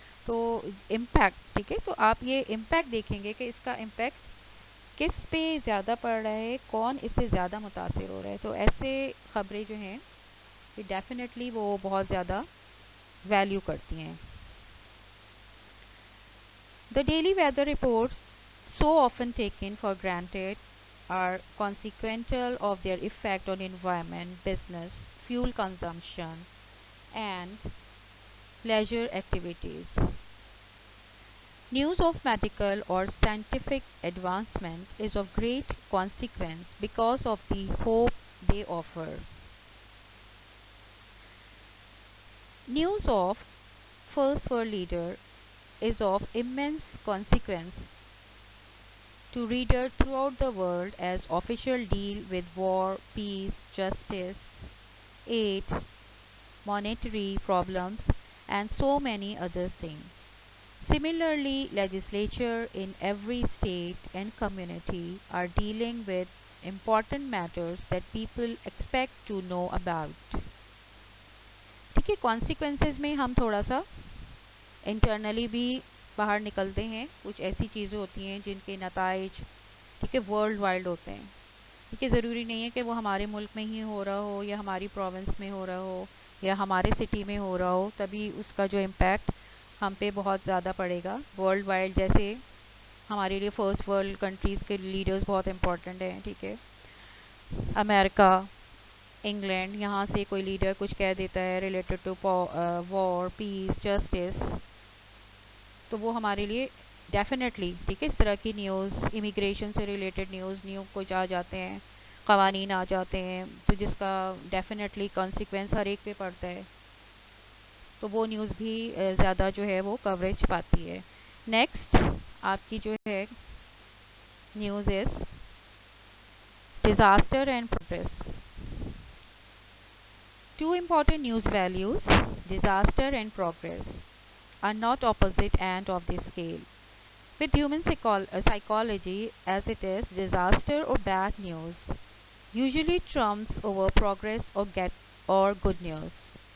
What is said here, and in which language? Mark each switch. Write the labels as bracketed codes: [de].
[ur] تو امپیکٹ, ٹھیک ہے, تو آپ یہ امپیکٹ دیکھیں گے کہ اس کا امپیکٹ کس پہ زیادہ پڑ رہا ہے, کون اس سے زیادہ متاثر ہو رہا ہے. تو ایسے خبریں جو ہیں یہ ڈیفینیٹلی وہ بہت زیادہ ویلیو کرتی ہیں. [en] The daily weather reports, so often taken for granted, are consequential of their effect on environment, business, fuel consumption, and leisure activities. News of medical or scientific advancement is of great consequence because of the hope they offer. News of First World Leader is of immense consequence to readers throughout the world as officials deal with war, peace, justice, aid, monetary problems, and so many other things. Similarly, legislature in every state and community are dealing with important matters that people expect to know about. [ur] کے consequences میں ہم تھوڑا سا internally بھی باہر نکلتے ہیں. کچھ ایسی چیزیں ہوتی ہیں جن کے نتائج ٹھیک ہے ورلڈ وائڈ ہوتے ہیں. ٹھیک ہے, ضروری نہیں ہے کہ وہ ہمارے ملک میں ہی ہو رہا ہو یا ہماری پروونس میں ہو رہا ہو یا ہمارے سٹی میں ہو رہا ہو, تبھی اس کا جو امپیکٹ ہم پہ بہت زیادہ پڑے گا. ورلڈ وائڈ جیسے ہمارے لیے فرسٹ ورلڈ کنٹریز کے لیڈرز بہت امپورٹنٹ ہیں. ٹھیک ہے, امریکہ, انگلینڈ, یہاں سے کوئی لیڈر کچھ کہہ دیتا ہے [en] related to war, peace, justice, [ur] تو وہ ہمارے لیے ڈیفینیٹلی ٹھیک ہے اس طرح کی نیوز, امیگریشن سے ریلیٹڈ نیوز کچھ آ جاتے ہیں, قوانین آ جاتے ہیں, تو جس کا ڈیفینیٹلی کانسیکوینس ہر ایک پہ پڑتا ہے, تو وہ نیوز بھی زیادہ جو ہے وہ کوریج پاتی ہے. [en] next [ur] آپ کی جو ہے [en] News is disaster and progress. Two important news values, disaster and progress, are not opposite ends of the scale. With human psychology as it is, disaster or bad news usually trumps over progress or good news.